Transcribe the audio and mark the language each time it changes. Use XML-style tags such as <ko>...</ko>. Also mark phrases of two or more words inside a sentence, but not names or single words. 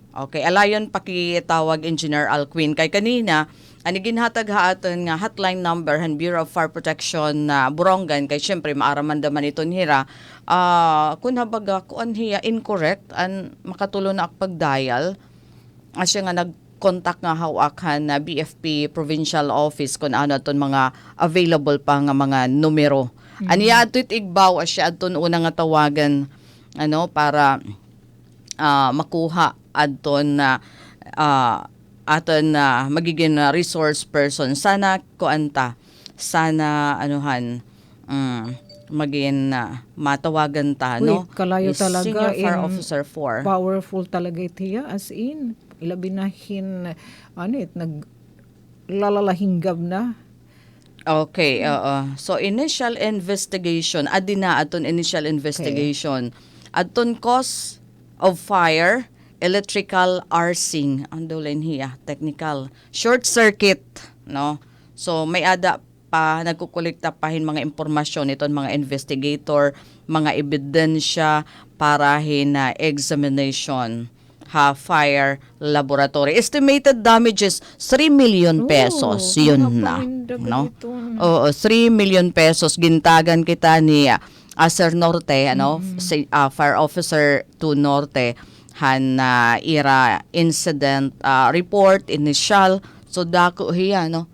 <war>Okay, alayon pakitawag Engineer Alquin kay kanina ani ginhatag haaton nga</war> <en>hotline number</en> <war>han Bureau of Fire Protection na Borongan kay syempre maaraman daman iton hira kun habaga kuan hiya incorrect an makatulo na pag-dial asya nga nag-contact nga hawakan na BFP Provincial Office kun ano aton mga available pa nga mga numero. Aniya ato igbaw asya aton una nga tawagan ano para makuha adton na aton na magiging</war> <en>resource person</en> <war>sana kuanta sana anuhan maging matawagan ta no Kalayo talaga</war> <en>Senior Fire Officer 4</en> <war>powerful talaga itiya</war> <en>as in</en> <war>ilabi nahin naglalalahinggab na. Okay,</war> <en>so initial investigation</en> <war>adina aton</war> <en>initial investigation</en> <war>aton</war> <en>cause of fire electrical arcing</en> <war>ang dolen hiya</war> <en>technical short circuit</en> <war>no so may ada pa nagkukolekta pahin mga impormasyon iton mga investigator mga ebidensya para hina</war> <en>examination fire laboratory estimated damages 3 million pesos</en> <war>yun na no</war> <en>3 million pesos</en> <war>gintagan kita ni Sir Norte ano Fire Officer 2 Norte han ira</war> <en>incident report initial</en> <war>so dako hiya no.</war>